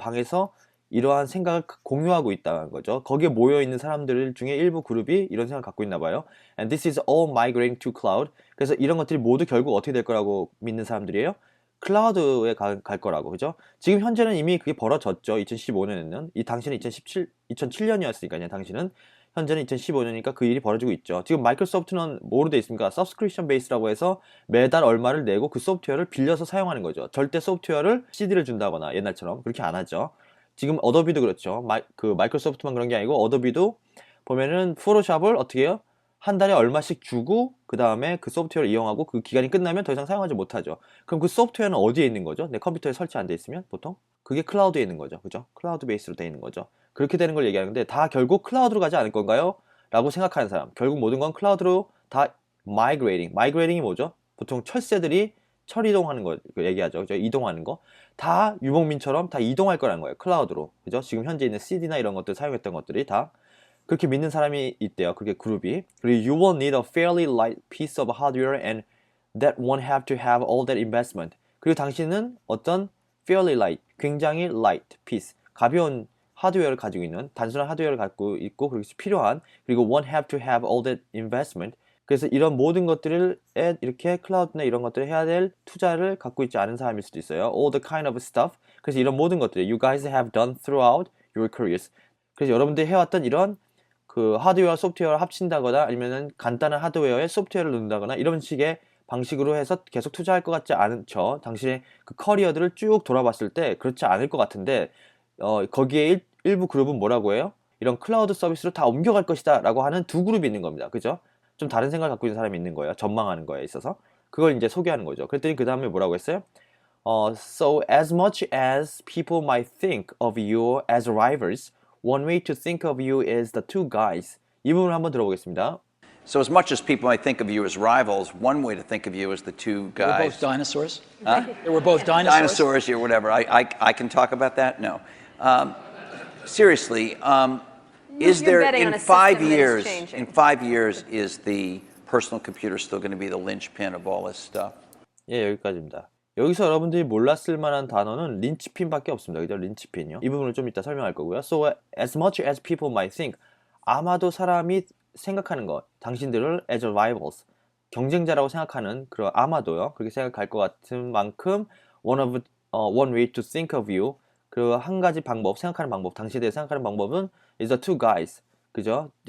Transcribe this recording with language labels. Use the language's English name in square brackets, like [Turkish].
[Korean] 이 방에서 이러한 생각을 공유하고 있다는 거죠. 거기에 모여있는 사람들 중에 일부 그룹이 이런 생각을 갖고 있나 봐요. [English] And this is all migrating to cloud. [Korean] 그래서 이런 것들이 모두 결국 어떻게 될 거라고 믿는 사람들이에요? 클라우드에 갈 거라고, 그죠? 지금 현재는 이미 그게 벌어졌죠. 2015년에는. 당신은 2007년이었으니까요. 당신은 현재는 2015년이니까 그 일이 벌어지고 있죠. 지금 마이크로소프트는 뭐로 돼 있습니까? subscription base라고 해서 매달 얼마를 내고 그 소프트웨어를 빌려서 사용하는 거죠. 절대 소프트웨어를 CD를 준다거나 옛날처럼 그렇게 안 하죠. 지금 어도비도 그렇죠. 마이크로소프트만 그런 게 아니고 어도비도 보면은 포토샵을 어떻게 해요? 한 달에 얼마씩 주고 그 다음에 그 소프트웨어를 이용하고 그 기간이 끝나면 더 이상 사용하지 못하죠. 그럼 그 소프트웨어는 어디에 있는 거죠? 내 컴퓨터에 설치 안 돼 있으면 보통 그게 클라우드에 있는 거죠. 그죠? 클라우드 베이스로 돼 있는 거죠. 그렇게 되는 걸 얘기하는데 다 결국 클라우드로 가지 않을 건가요? 라고 생각하는 사람. 결국 모든 건 클라우드로 다 migrating. migrating이 뭐죠? 보통 철새들이 철이동하는 거 얘기하죠. 그죠? 이동하는 거. 다 유목민처럼 다 이동할 거라는 거예요. 클라우드로. 그죠? 지금 현재 있는 CD나 이런 것들 사용했던 것들이 다 그렇게 믿는 사람이 있대요. 그게 그룹이. 그리고 [English] you will need a fairly light piece of hardware and that won't have to have all that investment. [Korean] 그리고 당신은 어떤 [English] fairly light, [Korean] 굉장히 [English] light piece, [Korean] 가벼운 하드웨어를 가지고 있는 단순한 하드웨어를 갖고 있고 그리고 필요한 그리고 [English] won't have to have all that investment. [Korean] 그래서 이런 모든 것들을 이렇게 클라우드나 이런 것들을 해야 될 투자를 갖고 있지 않은 사람일 수도 있어요. [English] All the kind of stuff. [Korean] 그래서 이런 모든 것들을 [English] you guys have done throughout your careers. [Korean] 그래서 여러분들이 해왔던 이런 그 하드웨어와 소프트웨어를 합친다거나 아니면은 간단한 하드웨어에 소프트웨어를 넣는다거나 이런 식의 방식으로 해서 계속 투자할 것 같지 않죠. 당신의 그 커리어들을 쭉 돌아봤을 때 그렇지 않을 것 같은데 거기에 일부 그룹은 뭐라고 해요? 이런 클라우드 서비스로 다 옮겨갈 것이다 라고 하는 두 그룹이 있는 겁니다. 그죠? 좀 다른 생각을 갖고 있는 사람이 있는 거예요. 전망하는 거에 있어서. 그걸 이제 소개하는 거죠. 그랬더니 그 다음에 뭐라고 했어요? [English] So as much as people might think of you as rivals, one way to think of you is the two guys. [Korean] 이 부분을 한번 들어보겠습니다. [English] So as much as people might think of you as rivals, one way to think of you is the two They were guys. both dinosaurs? They were both dinosaurs? Dinosaurs or whatever. I can talk about that? No. Seriously, is You're betting on a system that is years? changing. In 5 years, is the personal computer still going to be the linchpin of all this stuff? [Korean] 예, 여기까지입니다. 여기서 여러분들이 몰랐을 만한 단어는 린치핀밖에 없습니다. 그죠? 린치핀이요. 이 부분을 좀 이따 설명할 거고요. [English] So as much as people might think, [Korean] 아마도 사람이 생각하는 것, 당신들을 [English] as rivals, [Korean] 경쟁자라고 생각하는 그런 아마도요. 그렇게 생각할 것 같은 만큼 [English] one way to think of you, [Korean] 그 한 가지 방법, 생각하는 방법, 당신에 대해 생각하는 방법은 [English] is the two guys, [Korean] 그죠?